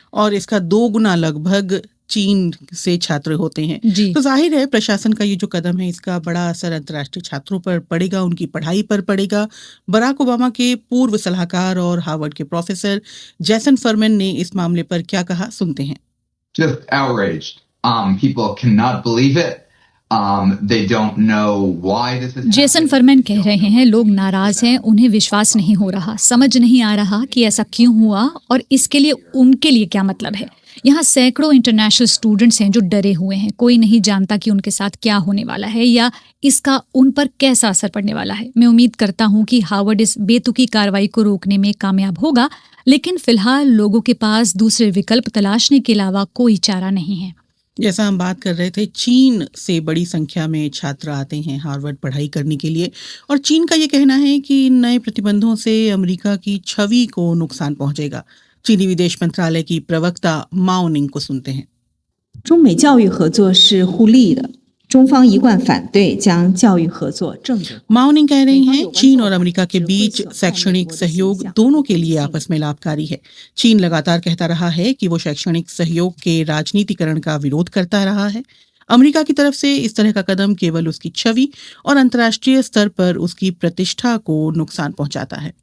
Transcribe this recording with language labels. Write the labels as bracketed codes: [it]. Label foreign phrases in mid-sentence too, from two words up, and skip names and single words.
[hi] और इसका 2 गुना लगभग चीन से छात्र होते हैं। तो जाहिर है प्रशासन का ये जो कदम है इसका बड़ा असर अंतर्राष्ट्रीय छात्रों पर पड़ेगा, उनकी पढ़ाई पर पड़ेगा। बराक ओबामा के पूर्व सलाहकार और हार्वर्ड के प्रोफेसर जैसन फरमैन ने इस मामले पर क्या कहा, सुनते हैं। [en] Just outraged. People cannot believe it. They don't know why this is happening. [hi] जेसन फरमैन कह रहे हैं लोग नाराज हैं, उन्हें विश्वास नहीं हो रहा, समझ नहीं आ रहा कि ऐसा क्यों हुआ और इसके लिए उनके लिए क्या मतलब है। यहाँ सैकड़ों इंटरनेशनल स्टूडेंट्स हैं जो डरे हुए हैं। कोई नहीं जानता कि उनके साथ क्या होने वाला है या इसका उन पर कैसा असर पड़ने वाला है। मैं उम्मीद करता हूँ कि हार्वर्ड इस बेतुकी कार्रवाई को रोकने में कामयाब होगा, लेकिन फिलहाल लोगों के पास दूसरे विकल्प तलाशने के अलावा कोई चारा नहीं है। जैसा हम बात कर रहे थे, चीन से बड़ी संख्या में छात्र आते हैं हार्वर्ड पढ़ाई करने के लिए और चीन का ये कहना है कि इन नए प्रतिबंधों से अमेरिका की छवि को नुकसान पहुंचेगा। चीनी विदेश मंत्रालय की प्रवक्ता माओ निंग को सुनते हैं। [zh] 中美教育合作是互利的，中方一贯反对将教育合作正正。 [hi] माओ निंग कह रही हैं चीन और अमेरिका के बीच शैक्षणिक सहयोग दोनों के लिए आपस में लाभकारी है। चीन लगातार कहता रहा है कि वो शैक्षणिक सहयोग के राजनीतिकरण का विरोध करता रहा है। अमेरिका की तरफ से इस तरह का कदम केवल उसकी छवि और अंतर्राष्ट्रीय स्तर पर उसकी प्रतिष्ठा को नुकसान पहुंचाता है।